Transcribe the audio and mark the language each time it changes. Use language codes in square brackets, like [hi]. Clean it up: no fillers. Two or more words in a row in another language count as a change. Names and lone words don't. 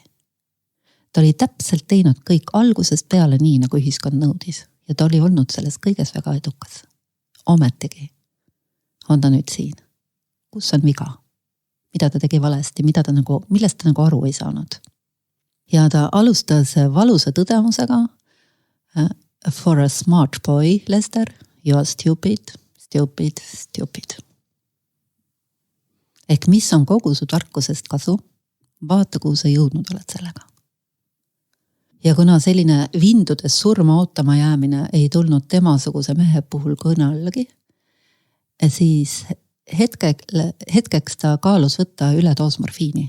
[et] Ta oli täpselt teinud kõik algusest peale nii, nagu ühiskond nõudis ja ta oli olnud selles kõiges väga edukas. Ometigi on ta nüüd siin. Kus on viga? Mida ta tegi valesti? Millest ta nagu aru ei saanud? Ja ta alustas valusa tõdemusega [en] for a smart boy, Lester, you are stupid, stupid, stupid. [et] Ehk mis on kogu su tarkusest kasu? Vaata, kuhu sa jõudnud oled sellega. Ja kuna selline vindudes surma ootama jäämine ei tulnud temasuguse mehe puhul kõne allagi, siis hetkeks ta kaalus võtta ületoos morfiini.